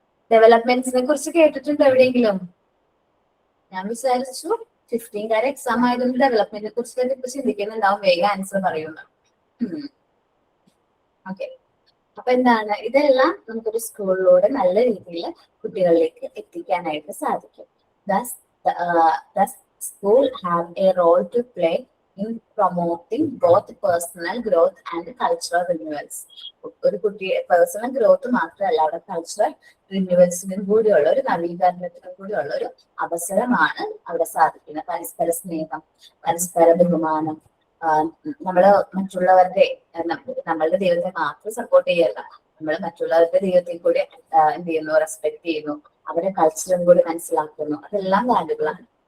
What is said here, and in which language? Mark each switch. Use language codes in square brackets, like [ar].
[ml] ഡെവലപ്മെന്റ്സിനെ കുറിച്ച് കേട്ടിട്ടുണ്ടോ എവിടെയെങ്കിലും? ഞാൻ വിചാരിച്ചു 15 എക്സാം ആയതുകൊണ്ട് ഡെവലപ്മെന്റിനെ കുറിച്ച് ഇപ്പൊ ചിന്തിക്കുന്നുണ്ടാവും, വേഗം ആൻസർ പറയുന്നു. ഓക്കെ, അപ്പൊ എന്താണ്, ഇതെല്ലാം നമുക്കൊരു സ്കൂളിലൂടെ നല്ല രീതിയിൽ കുട്ടികളിലേക്ക് എത്തിക്കാനായിട്ട് സാധിക്കും. [en] Thus, school have a role to play in promoting both personal growth and cultural renewals. [ml] ഒരു കുട്ടിയെ പേഴ്സണൽ ഗ്രോത്ത് മാത്രമല്ല, അവിടെ കൾച്ചറൽ റിന്യൂവൽസിനും കൂടിയുള്ള ഒരു നവീകരണത്തിനും കൂടിയുള്ള ഒരു അവസരമാണ് അവിടെ സാധിക്കുന്നത്. പരസ്പര സ്നേഹം, പരസ്പര ബഹുമാനം, നമ്മള് മറ്റുള്ളവരുടെ നമ്മളുടെ ദൈവത്തെ മാത്രം സപ്പോർട്ട് ചെയ്യല്ല, നമ്മൾ മറ്റുള്ളവരുടെ ദൈവത്തെ കൂടി എന്ത് ചെയ്യുന്നു, റെസ്പെക്ട് ചെയ്യുന്നു, അവരുടെ കൾച്ചറും കൂടി മനസ്സിലാക്കുന്നു. അതെല്ലാം വാല്യുബിളാണ്.